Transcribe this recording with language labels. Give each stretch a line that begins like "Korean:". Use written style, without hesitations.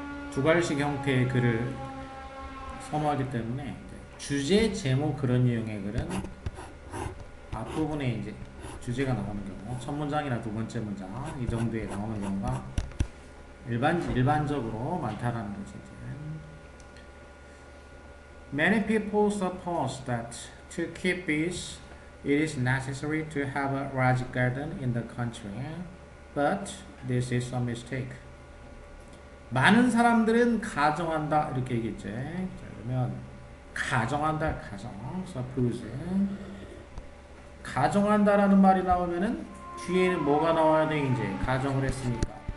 Korean: 두괄식 형태의 글을 선호하기 때문에 주제, 제목 그런 유형의 글은 앞부분에 이제 주제가 나오는 경우, 첫 문장이나 두 번째 문장 이 정도에 나오는 경우가 일반적으로 많다라는 거지.
English: Many people suppose that to keep peace, it is necessary to have a large garden in the country, but this is a mistake.
Korean: 많은 사람들은 가정한다 이렇게 얘기했지. 자, 그러면 가정한다, suppose. 가정한다라는 말이 나오면은 뒤에는 뭐가 나와야 돼? 이제 가정을 했으니까.